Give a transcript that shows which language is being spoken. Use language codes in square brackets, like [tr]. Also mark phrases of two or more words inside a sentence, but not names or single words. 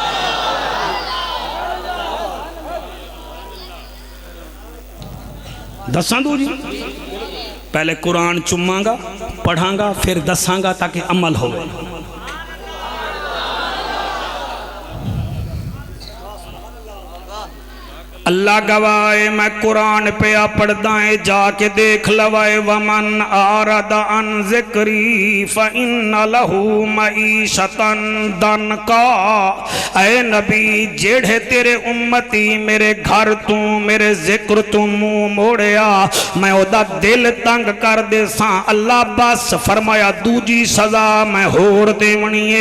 [pa] ਦੱਸਾਂ ਦੂਜੀ, ਪਹਿਲੇ ਕੁਰਾਨ ਚੁੰਮਾਂਗਾ, ਪੜ੍ਹਾਂਗਾ, ਫਿਰ ਦੱਸਾਂਗਾ ਤਾਕਿ ਅਮਲ ਹੋ। ਅੱਲਾਹ ਗਵਾਹ ਏ ਮੈਂ ਕੁਰਾਨ ਪੇ ਆ ਪੜ੍ਹਦਾ ਹੈ, ਜਾ ਕੇ ਦੇਖ ਲਵਾਏ। [ar] ومن أعرض عن ذكري فإن له معيشة ضنكا. [pa] ਐ ਨਬੀ, ਜਿਹੜੇ ਤੇਰੇ ਉੱਮਤੀ ਮੇਰੇ ਘਰ ਤੂੰ, ਮੇਰੇ ਜ਼ਿਕਰ ਤੂੰ ਮੂੰਹ ਮੋੜਿਆ, ਮੈਂ ਓਦਾ ਦਿਲ ਤੰਗ ਕਰ ਦੇਸਾਂ। ਅੱਲਾਹ ਬਸ ਫ਼ਰਮਾਇਆ ਦੂਜੀ ਸਜ਼ਾ ਮੈਂ ਹੋਰ ਦੇਵਣੀ ਹੈ।